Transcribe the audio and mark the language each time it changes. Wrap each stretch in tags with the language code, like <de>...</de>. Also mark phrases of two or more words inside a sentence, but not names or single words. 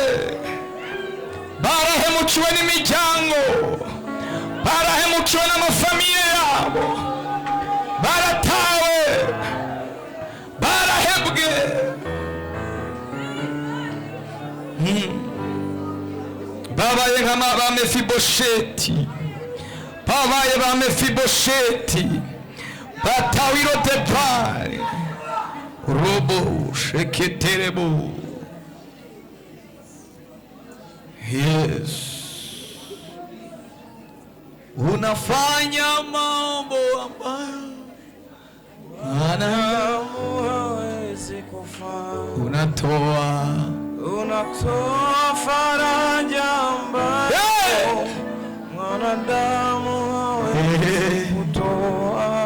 <rn>Barahemukiwe n'imiryango, barahemukiwe n'amafamiye yabo, baratawe, barahebwe. Babaye nka ba Mefibosheti, babaye ba Mefibosheti, batawe Irodebari. Robo sheketerebo.</rn> <sw>Yes, unafanya mambo ambayo hawezi kufanya, unatoa faraja ambayo mwanadamu hawezi kutoa.</sw>